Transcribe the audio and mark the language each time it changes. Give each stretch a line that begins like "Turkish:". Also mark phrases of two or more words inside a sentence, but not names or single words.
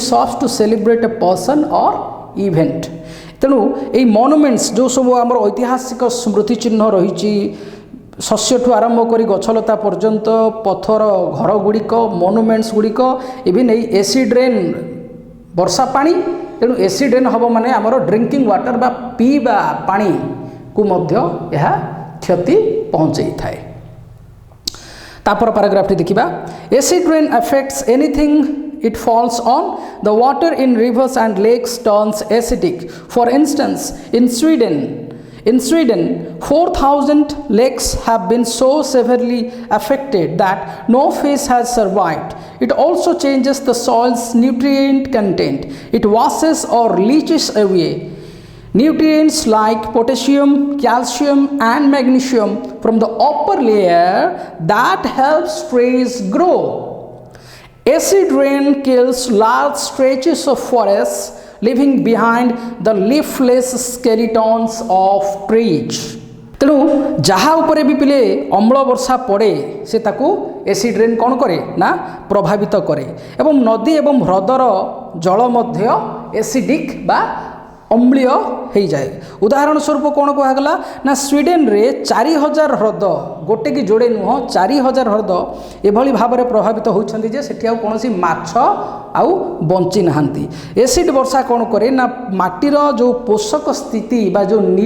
English: serves to celebrate a person or event
Odia: ତେଣୁ ଏଇ ମନୁମେଣ୍ଟସ୍ ଯେଉଁ ସବୁ ଆମର ଐତିହାସିକ ସ୍ମୃତି ଚିହ୍ନ ରହିଛି ଶସ୍ୟଠୁ ଆରମ୍ଭ କରି ଗଛଲତା ପର୍ଯ୍ୟନ୍ତ ପଥର ଘରଗୁଡ଼ିକ ମନୁମେଣ୍ଟସ୍ ଗୁଡ଼ିକ ଇଭିନ୍ ଏଇ
English: acid rain
Odia: ବର୍ଷା ପାଣି ତେଣୁ
English: acid rain
Odia: ହେବ ମାନେ ଆମର
English: drinking water
Odia: ବା ପିଇବା ପାଣିକୁ ମଧ୍ୟ ଏହା କ୍ଷତି ପହଞ୍ଚାଇଥାଏ ତାପର ପାରାଗ୍ରାଫଟି ଦେଖିବା
English: acid rain affects anything it falls on the water in rivers and lakes turns acidic for instance in Sweden 4,000 lakes have been so severely affected that no fish has survived it also changes the soil's nutrient content it washes or leaches away nutrients like potassium, calcium and magnesium from the upper layer that helps trees grow. Acid rain kills large stretches of forests leaving behind the leafless skeletons of trees.
Odia: ତେଣୁ ଯାହା ଉପରେ ବି ପିଲେ ଅମ୍ଳ ବର୍ଷା ପଡ଼େ ସେ ତାକୁ
English: acid rain
Odia: କ'ଣ କରେ ନା ପ୍ରଭାବିତ କରେ ଏବଂ ନଦୀ ଏବଂ ହ୍ରଦର ଜଳ ମଧ୍ୟ ଏସିଡିକ୍ ବା ଅମ୍ଳୀୟ ହୋଇଯାଏ ଉଦାହରଣ ସ୍ୱରୂପ କ'ଣ କୁହାଗଲା ନା ସ୍ୱିଡେନରେ 4,000 ହ୍ରଦ ଗୋଟେ କି ଯୋଡ଼େ ନୁହଁ 4,000 ହ୍ରଦ ଏଭଳି ଭାବରେ ପ୍ରଭାବିତ ହେଉଛନ୍ତି ଯେ ସେଠି ଆଉ କୌଣସି ମାଛ ଆଉ ବଞ୍ଚି ନାହାନ୍ତି ଏସିଡ୍ ବର୍ଷା କ'ଣ କରେ ନା ମାଟିର ଯେଉଁ ପୋଷକ ସ୍ଥିତି ବା ଯେଉଁ